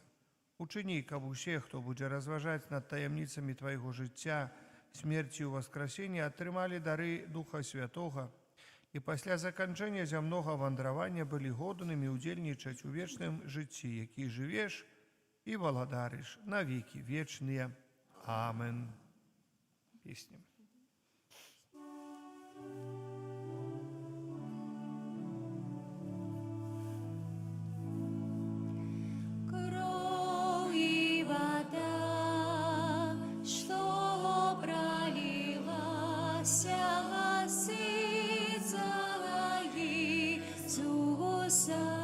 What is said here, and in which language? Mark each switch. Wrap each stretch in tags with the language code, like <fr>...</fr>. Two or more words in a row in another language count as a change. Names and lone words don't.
<be>Учыні, каб усе, хто будзе разважаць над таямніцамі Твайго жыцця, смерці і ўваскрасення, атрымалі дары Духа Святога і пасля заканчэння зямнога вандравання былі годнымі ўдзельнічаць у вечным жыцці, які жывеш і валадарыш на векі вечныя. Амен. Песня.</be> <ru>Кровь и вода, что пролилась, осыцала Иисуса.</ru>